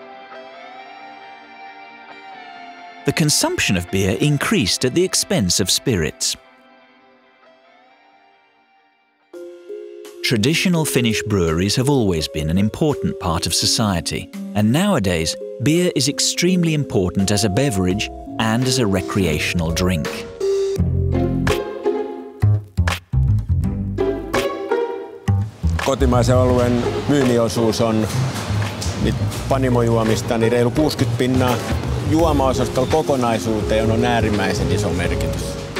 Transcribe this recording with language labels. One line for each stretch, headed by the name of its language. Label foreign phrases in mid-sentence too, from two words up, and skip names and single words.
English: The consumption of beer increased at the expense of spirits. Traditional Finnish breweries have always been an important part of society, and nowadays beer is extremely important as a beverage and as a recreational drink.
Finnish: Kotimaisen oluen myynniosuus on nyt panimojuomista niin reilu 60%. Juomaosastolla kokonaisuuteen on äärimmäisen iso merkitys.